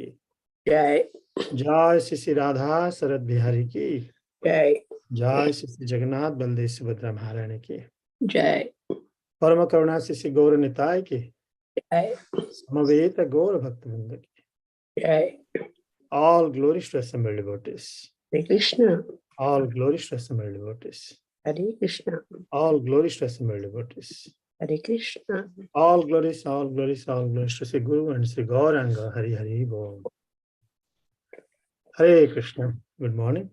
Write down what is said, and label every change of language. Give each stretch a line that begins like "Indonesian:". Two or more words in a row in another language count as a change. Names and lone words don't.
Hindi: जय। जय श्री श्री राधा शरद बिहारी की जय। जय श्री श्री जगन्नाथ बलदेव सुभद्रा महारानी की जय। परम करुणा श्री श्री गौर निताय की जय। समवेत गौर भक्तवृंद की जय।
English: All glories to assembled devotees. Hare Krishna. All glories to assembled devotees. Hare Krishna. All glories to assembled devotees. Hare Krishna. All glories, all glories, all glories to Sri Guru and Sri Gauranga.
Bangla: হরি হরি বোল.
English: Hare Krishna. Good morning.